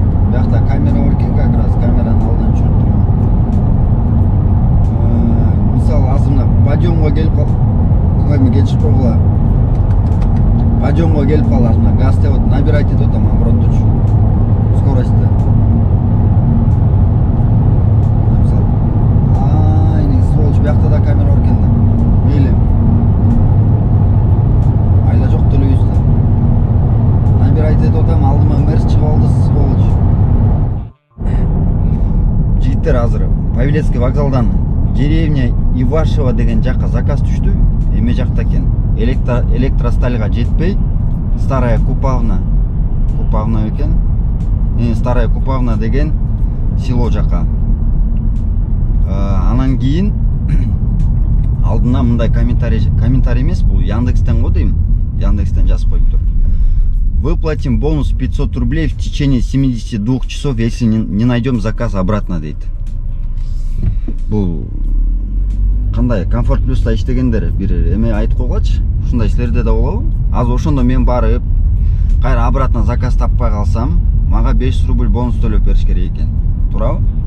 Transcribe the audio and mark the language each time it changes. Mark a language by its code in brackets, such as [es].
[ky] Биякта камера бар экен, [ru] как раз [ky] камеранын алдынан түшүрүп турган. Мисалы азыр мына подъемго келип калып, кетишип койгула. Подъемго келип калды, мына газ тепет, набирать этип атам обороттучу. Скоростьты. Мисалы, айни сволочь, биякта да камера бар экен да. Мейли. Айла жок телевизорда. Набирать этип атам, алдыма мерс чыгып алды, сволочь. Жигиттер, азыр Павелецкий вокзалдан деревня Ивашева деген жакка заказ түштү. Эме жакта экен. Электростальга жетпей, Старая Купавна экен. Старая Купавна деген село жака. Анан кийин алдына мындай комментарий эмес, бул Яндекстен го дейм. Яндекстен жазып коюптур. [ru] Выплатим бонус 500 рублей в течение 72 часов, если не найдем заказ обратно, дейт. [ky] Бул кандай Комфорт Плюста иштегендер бир эме айтып койгочу. Ушундай силерде да болобу? Азыр ошондо мен барып, кайра обратно заказ таппай калсам, мага 500 рубль бонус төлөп бериш керек экен. Туурабы?